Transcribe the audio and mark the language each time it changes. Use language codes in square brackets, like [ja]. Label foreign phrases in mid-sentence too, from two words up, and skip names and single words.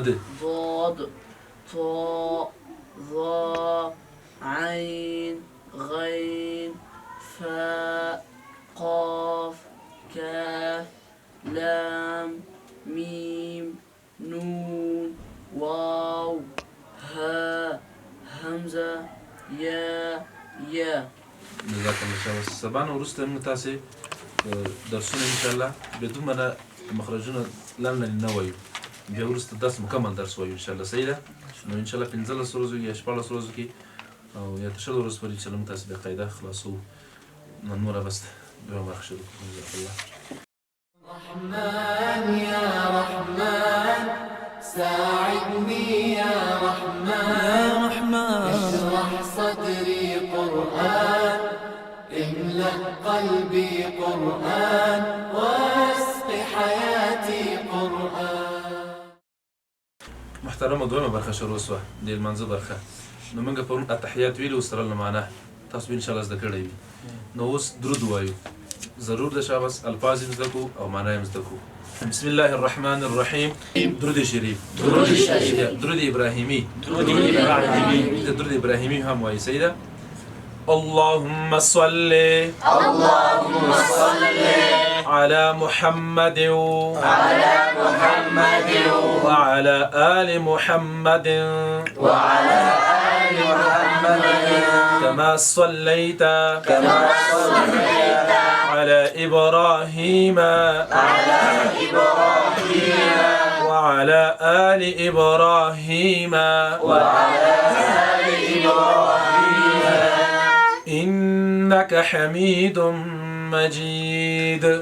[ar] ضاد طاء ظاء عين غين فاء قاف كاف لام ميم نون واو ها همزة يا جزاكم الله خير. [ps] سبحان ورسته موږ تاسې درسونه [ar] ان شاء الله [ps] بدون ما مخرجونه لن نه وایو، بیا وروسته درس مکمل درس وایو [ar] ان شاء الله. [ps] صحیح ده؟ نو [ar] ان شاء الله [ps] 15 ورځو یا 14 ورځو کې او یا 30 ورځو پورې چې موږ تاسې بقاعده خلاصو نن نوره بس بیا برخه شروع کړو. [ar] جزاک الله. رحمن يا رحمن ساعدني يا رحمن اشرح صدري قرآن املأ قلبي قرآن واسق حياتي قرآن. [ps] محترمه دویمه برخه شروع شوه د لمانځه برخه. نو موږ پرون التحیات ویلو سره له معنا تاسو به [ar] ان شاء الله [ps] زده کړی وي. نو اوس درود وایو، ضرور ده شابس الفاظ زده کو او معنا یې زده کو. [ar] بسم الله الرحمن الرحیم. [ps] درود شریف، درود ابراهیمی، درود ابراهیمی هم وایي. صحیح ده؟ [ar] اللهم صل على محمد وعلى آل محمد كما صليت على إبراهيم وعلى آل إبراهيم إنك حميد مجيد.